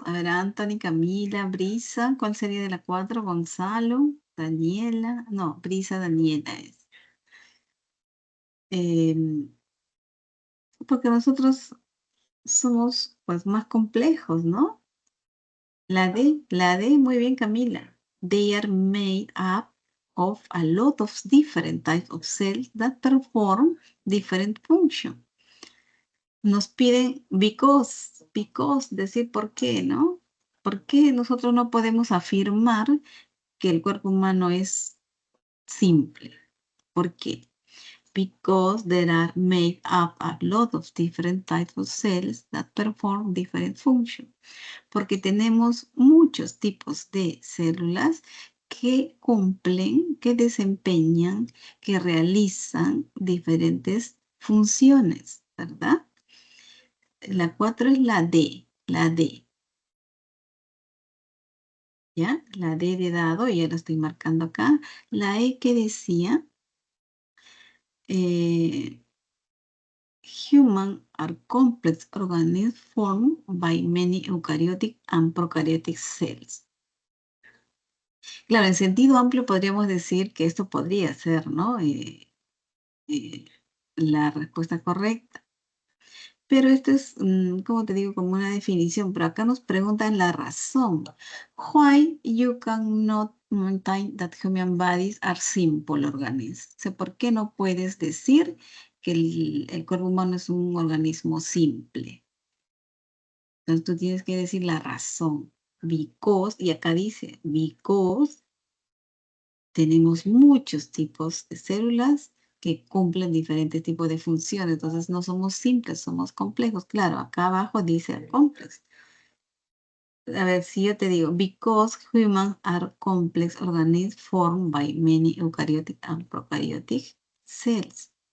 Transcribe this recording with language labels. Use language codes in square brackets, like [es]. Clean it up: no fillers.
[es] A ver, Anthony, Camila, Brisa. ¿Cuál sería de la 4? Gonzalo, Daniela. No, Brisa, Daniela es. Porque nosotros somos pues más complejos, ¿no? La D, muy bien, Camila. [en] They are made up of a lot of different types of cells that perform different functions. [es] Nos piden [en] because, [es] decir por qué, ¿no? ¿Por qué nosotros no podemos afirmar que el cuerpo humano es simple? ¿Por qué? [en] Because there are made up a lot of different types of cells that perform different functions. [es] Porque tenemos muchos tipos de células que cumplen, que desempeñan, que realizan diferentes funciones, ¿verdad? La 4 es la D, ¿ya? La D de dado, ya la estoy marcando acá. La E que decía, [en] human are complex organisms formed by many eukaryotic and prokaryotic cells. [es] Claro, en sentido amplio podríamos decir que esto podría ser, ¿no? La respuesta correcta. Pero esto es, como te digo, como una definición, pero acá nos preguntan la razón. [en] Why you cannot maintain that human bodies are simple organisms? [es] O sea, ¿por qué no puedes decir que el cuerpo humano es un organismo simple? Entonces tú tienes que decir la razón. [en] Because, [es] y acá dice, [en] because [es] tenemos muchos tipos de células que cumplen diferentes tipos de funciones. Entonces no somos simples, somos complejos. Claro, acá abajo dice complex. a ver, si yo te digo, [en] because humans are complex organisms formed by many eukaryotic and prokaryotic cells.